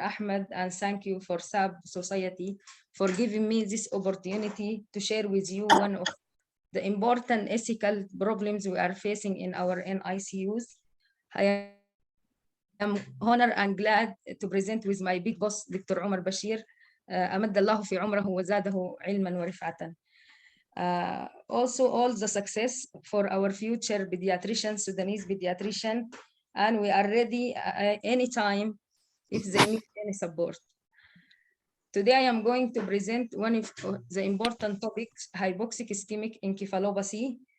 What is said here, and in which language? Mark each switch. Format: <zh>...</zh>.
<en>Ahmed, and thank you for SAB Society for giving me this opportunity to share with you one of the important ethical problems we are facing in our NICUs. I am honored and glad to present with my big boss, Dr. Omar Bashir.</en> <ar>أمد الله في عمره وزاده علما ورفعة.</ar> <en>Also all the success for our future pediatrician, Sudanese pediatrician, and we are ready anytime if they need any support. Today I am going to present one of the important topics, hypoxic ischemic encephalopathy.</en>